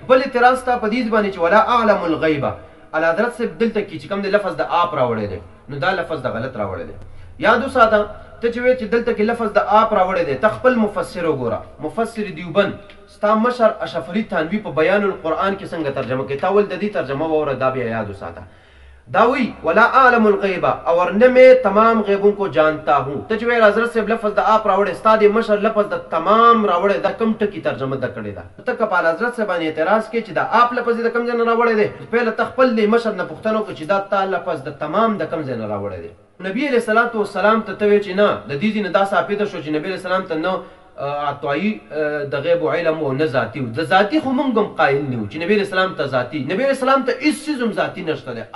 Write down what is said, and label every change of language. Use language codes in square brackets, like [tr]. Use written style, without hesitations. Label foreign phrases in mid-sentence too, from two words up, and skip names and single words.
[ps] بل اعتراض تا په دې باندې چې [ar] ولا اعلم الغیبه [ps] اعلیحضرت صاحب دلته کې چې کوم دی لفظ د آپ راوړی دی نو دا لفظ د غلط راوړی دی. یاد وساته ته چې وایې چې دلته کې لفظ د آپ راوړی دی ته خپل مفسر وګوره. مفسر دیوبند ستا مشر اشرف علي تھانوي په بیان القرآن کې څنګه ترجمه کوي تا ول د دې ترجمه واوره دا بیا یاد وساته. دا وی [ar] ولا اعلم الغیبه [ur] اور نہ میں تمام غیبوں کو جانتا ہوں. [ps] ته چې وایې حضرت صاحب لفظ د آپ راوړی ستا د مشر لفظ د تمام راوړی دا کم ټکي ترجمه ده کړې ده. ته که په حضرت صاحب باندې اعتراض کې چې دا آپ لفظ د کم ځای نه راوړی دی پهله ته خپل د مشر نه پوښتنه وکړه چې دا تا لفظ د تمام د کم ځای نه راوړی دی. نبی [ar] علیہ الصلوۃ والسلام [ps] ته وایي چې نه د دې نه دا ثابته شو چې نبی [ar] علیہ السلام [ps] ته نه عطایي د غیب علم او نه ذاتی د ذاتی خو موږ هم قایل نه چې نبی [ar] علیہ السلام [ps] ته ذاتی نبی [ar] علیہ السلام [ps] ته هیڅ څیز هم ذاتی نشته دی.